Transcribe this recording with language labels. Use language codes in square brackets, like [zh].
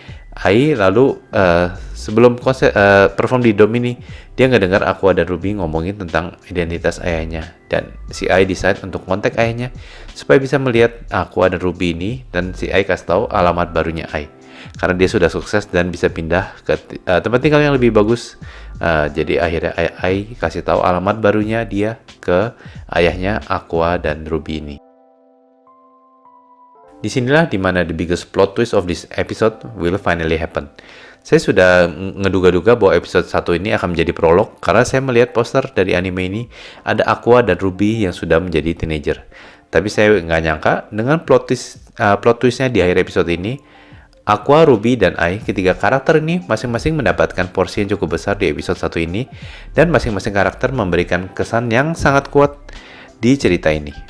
[id] Ai lalu sebelum perform di Dome ini, dia ngedengar Aqua dan Ruby ngomongin tentang identitas ayahnya, dan si Ai decide untuk kontak ayahnya supaya bisa melihat Aqua dan Ruby ini, dan si Ai kasih tahu alamat barunya Ai karena dia sudah sukses dan bisa pindah ke tempat tinggal yang lebih bagus. Jadi akhirnya Ai kasih tahu alamat barunya dia ke ayahnya Aqua dan Ruby ini. Disinilah dimana [en] the biggest plot twist of this episode will finally happen. [id] Saya sudah ngeduga-duga bahwa episode 1 ini akan menjadi prolog karena saya melihat poster dari anime ini ada Aqua dan Ruby yang sudah menjadi teenager. Tapi saya nggak nyangka dengan plot twistnya di akhir episode ini, Aqua, Ruby, dan Ai, ketiga karakter ini masing-masing mendapatkan porsi yang cukup besar di episode 1 ini, dan masing-masing karakter memberikan kesan yang sangat kuat di cerita ini.